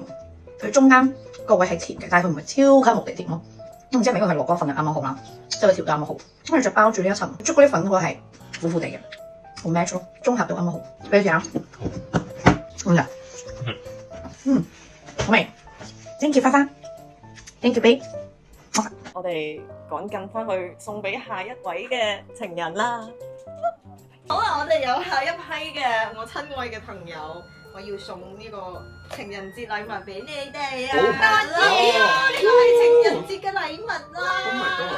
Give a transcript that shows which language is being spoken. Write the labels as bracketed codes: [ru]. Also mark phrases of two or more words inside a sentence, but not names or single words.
[yue] 佢中間個位係甜嘅，但係佢唔係超級無敵甜咯。唔知係咪因為佢落嗰份係啱啱好啦，即係佢調得啱啱好。跟住就包住呢一層朱古力粉，佢係苦苦地嘅，好 match 咯，綜合到啱啱好。俾你試下，咁就，好味。 [en] Thank you [yue] 花花 ， [en] Thank you babe。 [yue] 我哋趕緊翻去送俾下一位嘅情人啦。好啦，我哋有下一批嘅我親愛嘅朋友。我要送呢個情人節禮物俾你哋啊！多謝啊！呢個係情人節嘅禮物啦！